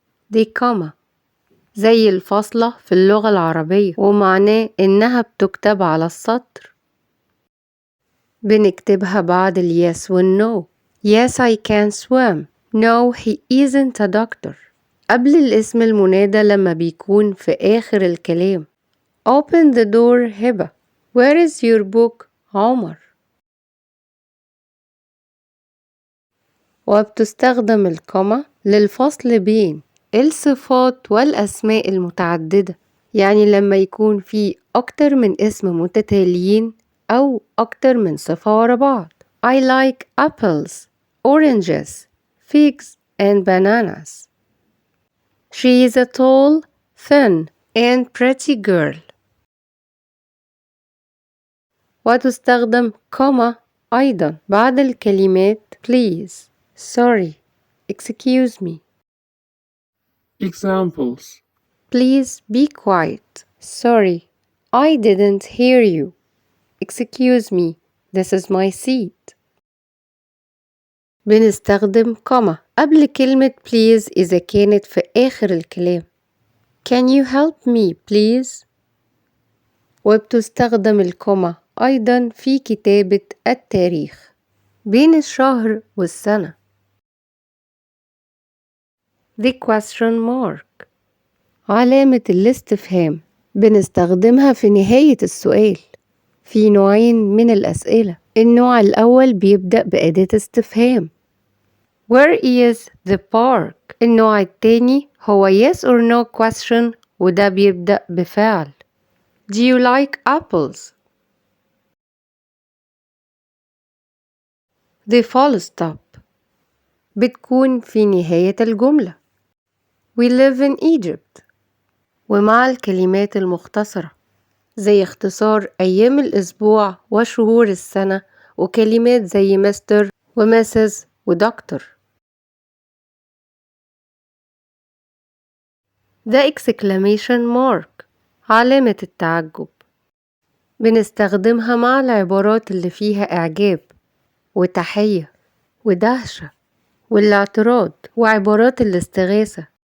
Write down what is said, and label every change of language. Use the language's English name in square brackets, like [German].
[Arabic] دي كوما زي الفاصلة في اللغة العربية، ومعناه إنها بتكتب على السطر. بنكتبها بعد ال yes والno. [English] Yes I can swim. No he isn't a doctor. [Arabic] قبل الاسم المنادى لما بيكون في آخر الكلام. [English] Open the door Heba. Where is your book Omar. [Arabic] وبتستخدم الكومة للفصل بين الصفات والأسماء المتعددة، يعني لما يكون في أكتر من اسم متتاليين أو أكتر من صفة ورا بعض. [English] I like apples, oranges, figs and bananas. She is a tall, thin and pretty girl. [Arabic] وتستخدم كومة أيضا بعد الكلمات [English] please, sorry, excuse me. Examples: Please be quiet. Sorry, I didn't hear you. Excuse me, this is my seat. [Arabic] بنستخدم كومة قبل كلمة please إذا كانت في آخر الكلام. [English] Can you help me please؟ [Arabic] وبتستخدم الكومة أيضا في كتابة التاريخ بين الشهر والسنة. [English] The question mark [Arabic] علامة الاستفهام بنستخدمها في نهاية السؤال. في نوعين من الأسئلة. النوع الأول بيبدأ بأداة استفهام [English] Where is the park؟ [Arabic] النوع التاني هو [English] yes or no question، [Arabic] وده بيبدأ بفعل [English] Do you like apples؟ The full stop [Arabic] بتكون في نهاية الجملة [English] We live in Egypt. [Arabic] ومع الكلمات المختصرة زي اختصار أيام الأسبوع وشهور السنة، وكلمات زي مستر ومسز ودكتور. [English] The exclamation mark [Arabic] علامة التعجب بنستخدمها مع العبارات اللي فيها إعجاب وتحية ودهشة والاعتراض وعبارات الاستغاثة.